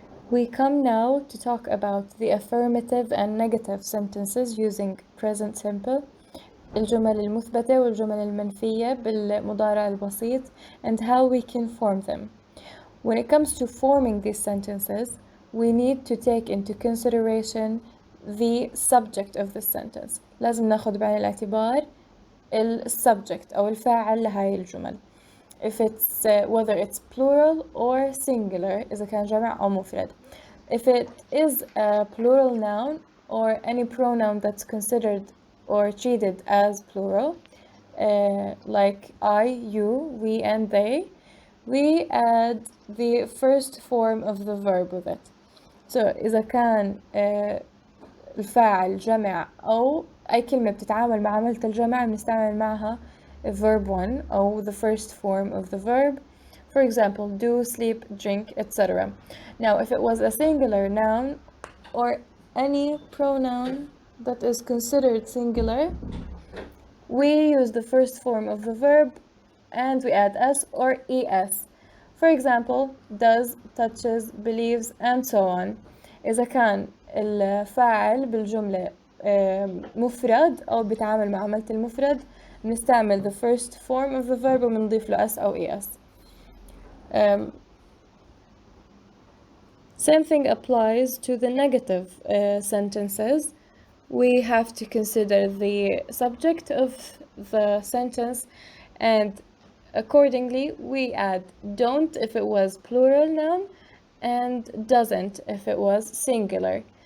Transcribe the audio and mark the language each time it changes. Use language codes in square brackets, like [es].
[en] We come now to talk about the affirmative and negative sentences using present simple, [ar] الجمل المثبتة والجمل المنفية بالمضارع البسيط, [en] and how we can form them. When it comes to forming these sentences, we need to take into consideration the subject of the sentence. [ar] لازم ناخد بعين الاعتبار subject أو الفاعل لهاي الجمل. [en] If it's whether it's plural or singular, [ar] إذا كان جمع أو مفرد. [en] If it is a plural noun or any pronoun that's considered or treated as plural, like I, you, we, and they, we add the first form of the verb with it. [ar] So إذا كان الفاعل جمع أو أي كلمة بتتعامل مع عملة الجمع بنستعمل معها verb 1 أو [en] the first form of the verb. For example, do, sleep, drink, etc. Now, if it was a singular noun or any pronoun that is considered singular, we use the first form of the verb and we add s or es. For example, does, touches, believes, and so on. [ar] إذا كان الفاعل بالجملة مفرد أو بيتعامل مع عملة المفرد نستعمل [en] the first form of the verb [ar] وبنضيف له s أو es. [en] Same thing applies to the negative sentences. We have to consider the subject of the sentence, and accordingly we add don't if it was plural noun and doesn't if it was singular.